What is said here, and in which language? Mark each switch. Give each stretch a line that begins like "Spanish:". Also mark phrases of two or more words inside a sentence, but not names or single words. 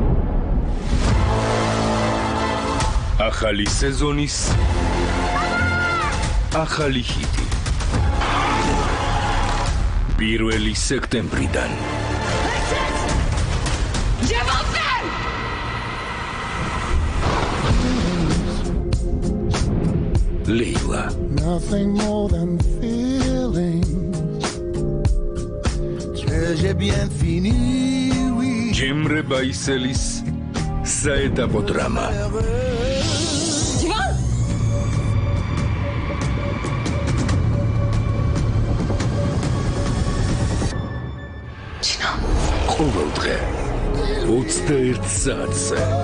Georgian: ახალი სეზონის ახალი ჰიტი. 1 სექტემბრიდან. ლეილა.
English: Nothing more than feelings.
French: Très bien fini, oui.
Georgian: Jemre Baiselis საეტაპო დრამა. ყოველ დღე 21 საათზე.